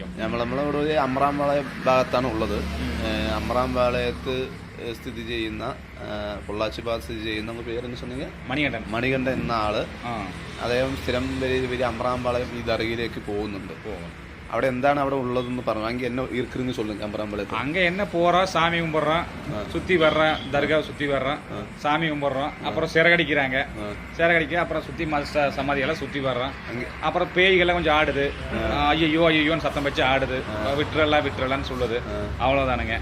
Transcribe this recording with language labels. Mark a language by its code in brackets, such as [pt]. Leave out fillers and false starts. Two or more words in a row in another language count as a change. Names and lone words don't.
[ml] നമ്മളിവിടെ ഒരു അമ്രാംപാളയം ഭാഗത്താണ് ഉള്ളത്. അമ്രാംപാളയത്ത് സ്ഥിതി ചെയ്യുന്ന പൊള്ളാച്ചി ഭാഗത്ത് സ്ഥിതി ചെയ്യുന്ന പേരെന്ന് വെച്ചിട്ടുണ്ടെങ്കിൽ മണികണ്ഠൻ എന്ന ആള്. അദ്ദേഹം സ്ഥിരം വലിയ അമ്രാംപാളയം ഈ ദർഗയിലേക്ക് പോകുന്നുണ്ട്. അവിടെ എന്താണ് അവിടെ [ta] உள்ளதுன்னு പറഞ്ഞു. அங்கே என்ன இருக்குன்னு சொல்லுங்க. அம்பராம்பாளையத்துல அங்கே என்ன போறோம், சாமி கும்பிட்றோம், சுற்றி வர்றோம், தர்கா சுற்றி வர்றோம், சாமி கும்பிட்றோம், அப்புறம் சிறகடிக்கிறாங்க, சிறகடிக்க அப்புறம் சுற்றி சமாதியெல்லாம் சுற்றி வர்றோம். அப்புறம் பேய்கள்லாம் கொஞ்சம் ஆடுது, ஐயோ ஐயோன்னு சத்தம் வச்சு ஆடுது, விட்டுறலான்னு சொல்லுது, அவ்வளோதானுங்க.